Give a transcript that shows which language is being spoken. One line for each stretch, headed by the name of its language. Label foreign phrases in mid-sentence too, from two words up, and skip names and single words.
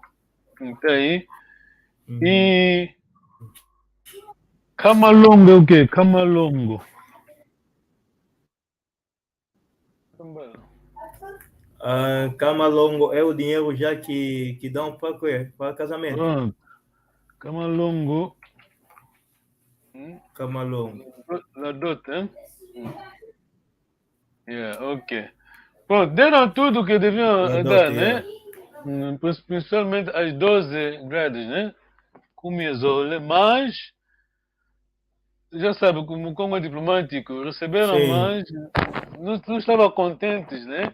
Portuguese: Tá aí. E camalongo é o quê? Camalongo. Camalongo é o dinheiro já que dão para casamento. Pronto. Camalongo. Camalongo. La Dot, hein? Ok. Pronto, deram tudo que deviam dar, né? Principalmente as 12 grades, né? Comiezole, mas já sabe, como é diplomático, receberam mais, não estavam contentes, né?